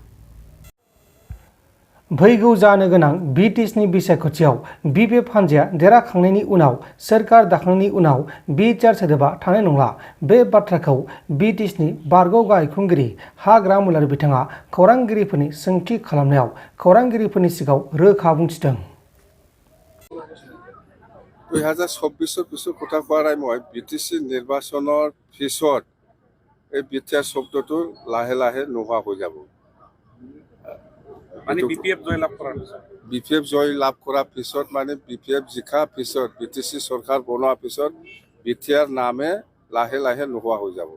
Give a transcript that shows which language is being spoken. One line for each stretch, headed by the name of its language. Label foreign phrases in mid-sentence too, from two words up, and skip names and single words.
Bodo: फैगौ जानो गोनां बिटिसिनि बिसायख'थियाव बिपिएफ हान्जाया देरहाखांनायनि उनाव सोरखार दाखांनायनि उनाव बिटिआर सोदोबा थानाय नंला। बे बाथ्राखौ बिटिसिनि बारग' गाहाय खुंगिरि हाग्रा मुलारि बिथाङा खौरांगिरिफोरनि सोंथि खालामनायाव खौरांगिरिफोरनि सिगाङाव रोखा बुंथिदों।
Assamese: 2024 পিছত কথা কোৱাৰ মই বিটিসি নিৰ্বাচনৰ পিছত এই বিটিআৰ শব্দটো লাহে লাহে নোহোৱা হৈ যাব। মানে বিপিএফ জয় লাভ কৰাৰ পিছত মানে বিপিএফ জিকা পিছত বিটিসি চৰকাৰ বনোৱাৰ পিছত বিটিআৰ নামে লাহে লাহে নোহোৱা হৈ যাব।